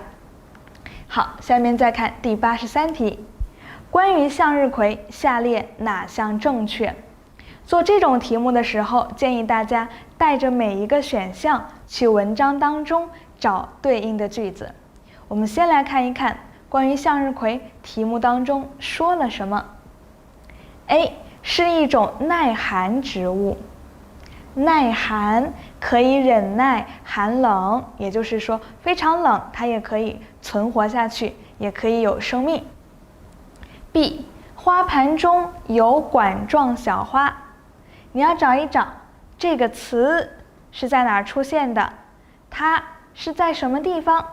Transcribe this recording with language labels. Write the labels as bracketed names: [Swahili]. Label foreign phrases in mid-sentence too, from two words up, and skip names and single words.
[Chinese] 好，下面再看第83題，關於向日葵，下列哪項正確？做這種題目的時候，建議大家帶着每一個選項去文章當中找對應的句子。我們先來看一看關於向日葵題目當中說了什麼。A 是一種耐寒植物，耐寒可以忍耐寒冷，也就是說非常冷它也可以存活下去，也可以有生命。B 花盤中有管狀小花，你要找一找這個詞是在哪兒出現的，它是在什麼地方？